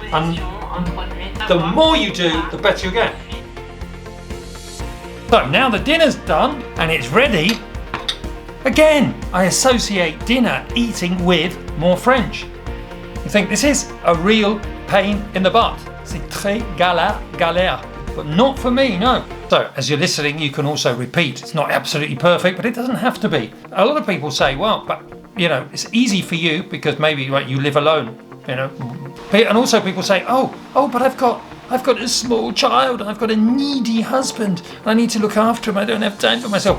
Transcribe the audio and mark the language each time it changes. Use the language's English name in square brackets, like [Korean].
[English] And the more you do, the better you get. So now the dinner's done and it's ready. Again, I associate dinner eating with more French. You think this is a real pain in the butt. [French] C'est très galère, [English] but not for me, no. So as you're listening, you can also repeat. It's not absolutely perfect, but it doesn't have to be. A lot of people say, well, but it's easy for you because maybe you live alone, And also people say, oh, but I've got a small child, I've got a needy husband, I need to look after him, I don't have time for myself.